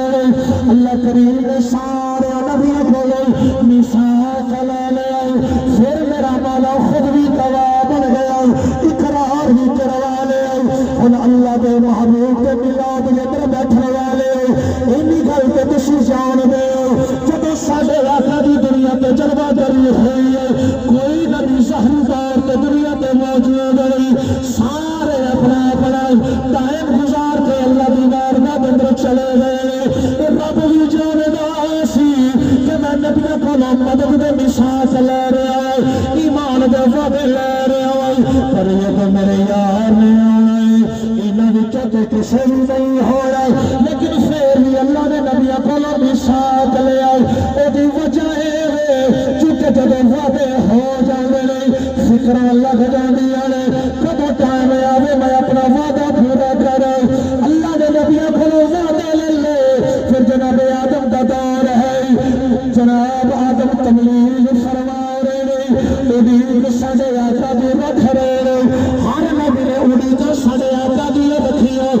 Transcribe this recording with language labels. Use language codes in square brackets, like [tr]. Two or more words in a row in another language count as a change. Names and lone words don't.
[ur] اللہ کریم نے سارے نبی کو میثاق لے لیا پھر میرا مولا خود بھی گواہ بن گیا اقرار بھی کروا لیا. [pa] ہن اللہ دے محبوب کے میلاد دے اندر بیٹھنے والے اینی گل تے تسی جان دے جدوں ساڈے آقا دی دنیا تے جلوہ گری ہوئی ہے کوئی نبی ظاہری طور تے دنیا تے موجود نہیں سارے اپنا اپنا ٹائم گزار کے اللہ دی بارگاہ دے اندر چلے گئے. رب بھی جاندا سی کہ میں نبیوں کو مدد دے میثاق لے رہا ایمان دے وعدے لے رہا پر یہ تو میرے یار نے آنا انہاں وچوں تے کسے بھی نہیں ہونا لیکن پھر بھی اللہ نے نبیوں کو میثاق لیا. اودی وجہ ہے چونکہ جب وعدے ہو جاندے نے فکر لگ جاندیاں نے کدوں ٹائم آوے میں اپنا وعدہ پورا کرا. اللہ نے نبیوں کو وعدے لے لے پھر جناب آدم دا دور ہے جناب آدم تبلیغ فرما رہے نے اڑیق ساڈے آقا دی رکھ رہے نے ہر نبی نے اڑیق ساڈے آقا دی رکھی ہے.